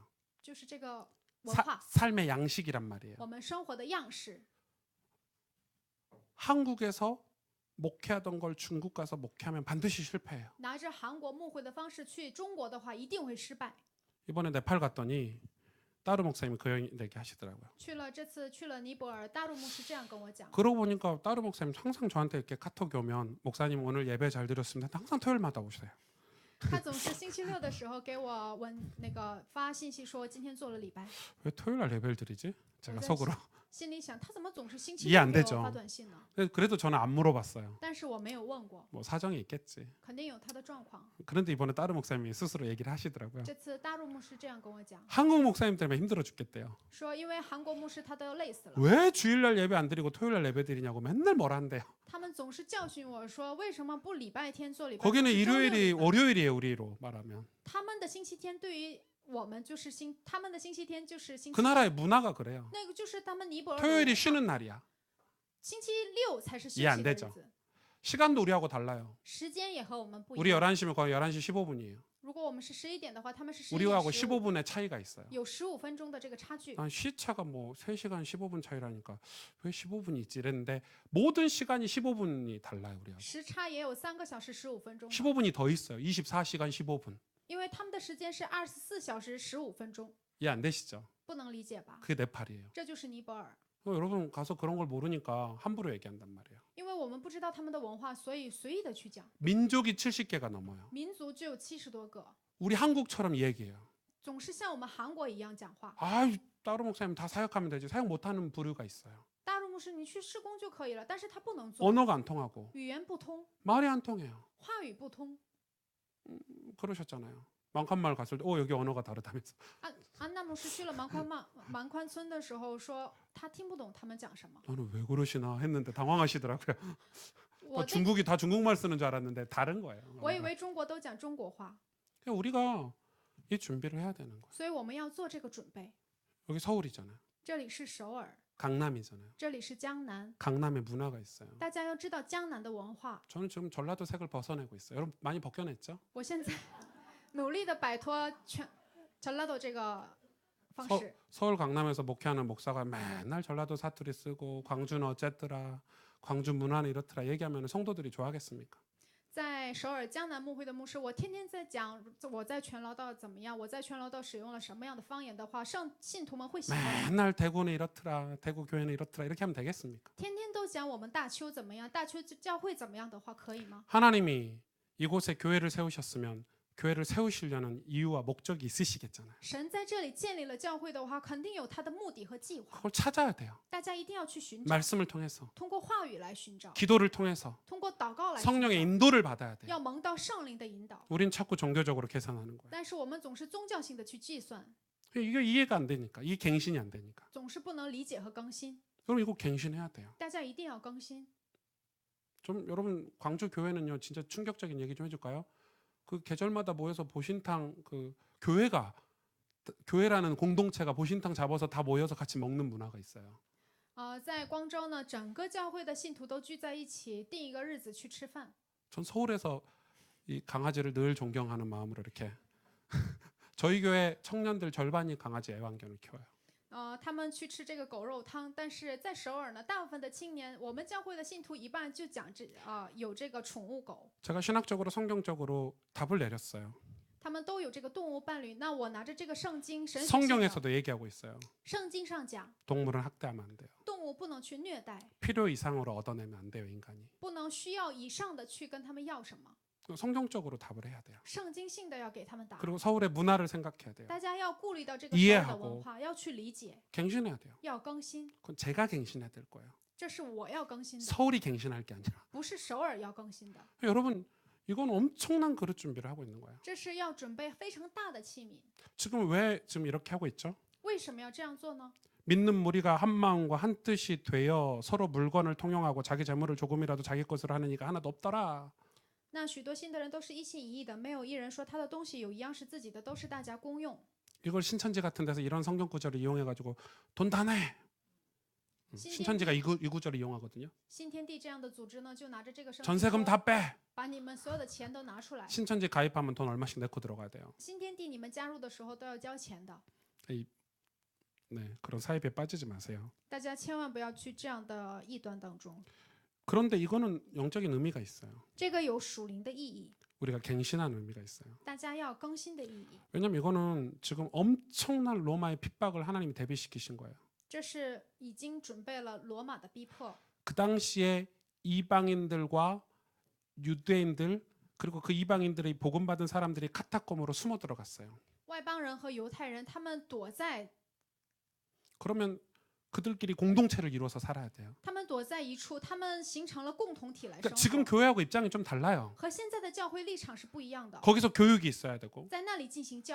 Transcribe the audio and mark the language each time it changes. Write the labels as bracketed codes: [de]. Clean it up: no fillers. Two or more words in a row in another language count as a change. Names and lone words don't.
[zh] 就是这个文化， [ko] 삶의 양식이란 말이에요. [zh] 我们生活的样式。 [ko] 한국에서 목회하던 걸 중국 가서 목회하면 반드시 실패해요. [zh] 拿着韩国牧会的方式去中国的话，一定会失败。 [ko] 이번에 네팔 갔더니 따로 목사님이 그 얘기 하시더라고요. [zh] 这次去了尼泊尔，大陆牧师这样跟我讲， [ko] 그러고 보니까 따로 목사님 항상 저한테 이렇게 카톡이 오면 목사님 오늘 예배 잘 드렸습니다. 항상 토요일마다 오세요. [zh] 他总是星期六的时候给我发信息说今天做了礼拜， [ko] 왜 토요일 날 예배를 드리지? 제가 네. 속으로. [zh] 心里想他怎么总是星期 [ko] 이해 [zh] 六 [ko] 안 [zh] 给 [ko] 되죠 [zh] 我发短信呢？ [ko] 그래도 저는 안 물어봤어요. [zh] 但是我没有问过， [ko] 뭐 사정이 있겠지. [zh] 肯定有他的状况。 [ko] 그런데 이번에 따로 목사님이 스스로 얘기를 하시더라고요. [zh] 这次大陆牧师这样跟我讲， [ko] 한국 목사님 때문에 힘들어 죽겠대요. [zh] 说因为韩国牧师他都累死了， [ko] 왜 주일날 예배 안 드리고 토요일날 예배 드리냐고 맨날 뭐라 한대요. [zh] 他们总是教训我说为什么不礼拜天做礼拜？ [ko] 거기는 [zh] 总是周六 [ko] 일요일이 [zh] 礼拜 [ko] 월요일이에요. 우리로 말하면. [zh] 他们的星期天对于我们就是他们的星期天就是星期 [ko] 그 ， 나라의 문화가 그래요. [zh] 那个就是他们尼泊尔的 [ko] 토요일이 [zh] 文化 [ko] 쉬는 날이야. [zh] 星期六才是休 [ko] 이해 [zh] 息 [ko] 안 [zh] 的日 [ko] 되죠 [zh] 子， [ko] 시간도 우리하고 달라요. [zh] 时间也和我们不一 [ko] 우리 [zh] 样。 [ko] 11시면 거의 11시 15분이에요. [zh] 如果我们是11点的话，他们是11 [ko] 우리하고 [zh] 点15， [ko] 15분의 차이가 있어요. [zh] 有15分钟的这个差距。 [ko] 난 시차가 뭐 3시간 15분 차이라니까 왜 15분이 있지 이랬는데 모든 시간이 15분이 달라요. 우리하고. [zh] 时差也有3个小时15分钟的， [ko] 15분이 더 있어요. 24시간 15분. [zh] 因为他们的时间是24小时15分钟， [ko] 이해 안 되시죠? [zh] 不能理解吧？ [ko] 그게 네팔이에요. [zh] 这就是尼泊尔， [ko] 여러분 가서 그런 걸 모르니까 함부로 얘기한단 말이에요. [zh] 因为我们不知道他们的文化，所以随意的去讲。 [ko] 민족이 70개가 넘어요. [zh] 民族只有70多个， [ko] 우리 한국처럼 얘기해요. [zh] 总是像我们韩国一样讲话。 [ko] 아, 따로 목사님 다 사역하면 되지. 사역 못하는 부류가 있어요. [zh] 大陆牧师，你去施工就可以了，但是他不能做， [ko] 언어가 안 통하고 [zh] 语言不通， [ko] 말이 안 통해요. [zh] 话语不通。 [ko] 그러셨잖아요. 망칸마을 갔을 때, 여기 언어가 다르다면서. [zh] 安娜牧师去了蛮宽村的时候说，他听不懂他们讲什么。 [ko] 나는 왜 그러시나 했는데 당황하시더라고요. [zh] 我对 [ko] 중국이 다 중국말 쓰는 줄 알았는데 다른 거예요. [zh] 我以为中国都讲中国话， [ko] 그러니까 우리가 이 준비를 해야 되는 거예요. [zh] 所以我们要做这个准备。 [ko] 여기 서울이잖아요. [zh] 这里是首尔， [ko] 강남이잖아요. [zh] 这里是江南， [ko] 강남에 문화가 있어요. [zh] 大家要知道江南的文化。 [ko] 저는 지금 전라도 색을 벗어내고 있어요. 여러분 많이 벗겨냈죠? [zh] 我现在努力的摆脱전라도这个方式。 [ko] 서울 강남에서 목회하는 목사가 맨날 전라도 사투리 쓰고 광주는 어쨌더라, 광주 문화는 이렇더라 얘기하면 성도들이 좋아하겠습니까? [zh] 在首尔江南牧会的牧师，我天天在讲我在全劳道怎么样，我在全劳道使用了什么样的方言的话，信徒们会喜欢吗？ [ko] 맨날 대구는 이렇더라, 대구 교회는 이렇더라 이렇게 하면 되겠습니까? [zh] 天天都讲我们大邱怎么样，大邱教会怎么样的话，可以吗？ [ko] 하나님이 이곳에 교회를 세우셨으면 교회를 세우시려는 이유와 목적이 있으시겠잖아요. [zh] 神在这里建立了教会的话，肯定有他的目的和计划， [ko] 그걸 찾아야 돼요. [zh] 大家一定要去寻找， [ko] 말씀을 통해서, [zh] 通过话语来寻找， [ko] 기도를 통해서 [zh] 通过祷告来寻 [ko] 성령의 [zh] 找， [ko] 인도를 받아야 돼요. [zh] 要蒙到圣灵的引导。 [ko] 우린 자꾸 종교적으로 계산하는 거예요. [zh] 但是我们总是宗教性的去计算， [ko] 이게 이해가 안 되니까, 이 갱신이 안 되니까. [zh] 总是不能理解和更新。 [ko] 그럼 이거 갱신해야 돼요. [zh] 大家一定要更新。 [ko] 좀 여러분 광주 교회는요 진짜 충격적인 얘기 좀 해줄까요? 그 계절마다 모여서 보신탕 그 교회라는 공동체가 보신탕 잡아서 다 모여서 같이 먹는 문화가 있어요. [zh] 在光州呢，整个教会的信徒都聚在一起，定一个日子去吃饭。 [ko] 전 서울에서 이 강아지를 늘 존경하는 마음으로 이렇게 저희 교회 청년들 절반이 강아지 애완견을 키워요. [zh] 他们去吃这个狗肉汤，但是在首尔呢，大部分的青年，我们教会的信徒一半就讲有这个宠物狗， [ko] 제가 신학적으로 성경적으로 답을 내렸어요. [zh] 他们都有这个动物伴侣。那我拿着这个圣经，神学性的 [ko] 성경에서도 얘기하고 있어요. [zh] 圣经上讲， [ko] 동물은 학대하면 안 돼요. [zh] 动物不能去虐待， [ko] 필요 이상으로 얻어내면 안 돼요, 인간이. [zh] 不能需要以上的去跟他们要什么， [ko] 성경적으로 답을 해야 돼요. [zh] 圣经性的要给他们答案。 [ko] 그리고 서울의 문화를 생각해야 돼요. [zh] 大家要顾虑到这个首尔的 [ko] 이해하고 [zh] 文化，要去理解， [ko] 갱신해야 돼요. [zh] 要更新。 [ko] 그건 제가 갱신해야 될 거예요. [zh] 这是我要更新的， [ko] 서울이 갱신할 게 아니라. [zh] 不是首尔要更新的。 [ko] 여러분 이건 엄청난 그릇 준비를 하고 있는 거예요. [zh] 这是要准备非常大的器皿。 [ko] 지금 왜 지금 이렇게 하고 있죠? [zh] 为什么要这样做呢？ [ko] 믿는 무리가 한 마음과 한 뜻이 되어 서로 물건을 통용하고 자기 재물을 조금이라도 자기 것으로 하는 이가 하나도 없더라. [zh] 那许多信的人都是一心一意的，没有一人说他的东西有一样是自己的，都是大家公用。 [ko] 이걸 신천지 같은 데서 이런 성경 구절을 이용해 가지고 돈 다 내. 신천지가 이 구절을 이용하거든요. [zh] 新天地这样的组织呢，就拿着这个圣经 [ko] 전세금 [zh] 说 [ko] 다 빼. [zh] 把你们所有的钱都拿出来。 [ko] 신천지 가입하면 돈 얼마씩 내고 들어가야 돼요. [zh] 新天地你们加入的时候都要交钱的， [ko] 네, 그런 사입에 빠지지 마세요. [zh] 大家千万不要去这样的异端当中。 [ko] 그런데 이거는 영적인 의미가 있어요. [zh] 这个有属灵的意义， [ko] 우리가 갱신하는 의미가 있어요. [zh] 大家要更新的意义。 [ko] 왜냐면 이거는 지금 엄청난 로마의 핍박을 하나님이 대비시키신 거예요. [zh] 这是已经准备了罗马的逼迫。 [ko] 그 당시에 이방인들과 유대인들 그리고 그 이방인들이 복음 받은 사람들이 카타콤으로 숨어 들어갔어요. [zh] 外邦人和犹太人，他们躲在 [ko] 그러면 그들끼리 공동체를 이루어서 살아야 돼요. [zh] 他们躲在一处，他们形成了共同体来生 [ko] 그러니까 [zh] 活。 [ko] 지금 교회하고 입장이 좀 달라요. [zh] 和现在的教会立场是不一样的， [ko] 거기서 교육이 있어야 되고 [zh] 在那里进行教育，